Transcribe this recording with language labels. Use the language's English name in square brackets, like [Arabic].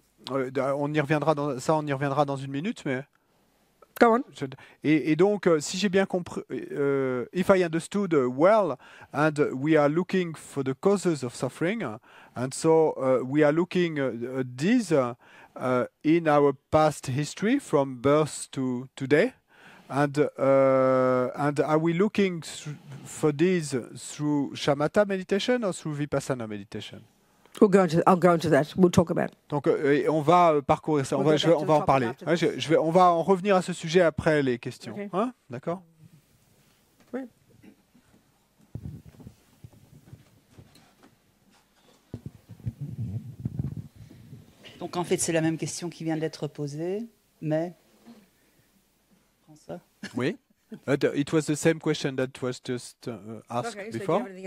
[French] On y reviendra on y reviendra dans une minute, mais. [English] Go on. [French] Et donc, si j'ai bien compris, [English] if I understood well, and we are looking for the causes of suffering, and so we are looking at these in our past history from birth to today, and are we looking for these through shamatha meditation or through vipassana meditation? I'll go into that. We'll talk about it. [French] Donc, on va parcourir ça. On va en parler. On va en revenir à ce sujet après les questions. [English] Okay. [French] Hein? D'accord? Oui. Donc, en fait, c'est la même question qui vient d'être posée, mais... Oui. [English] It was the same question that was just asked before.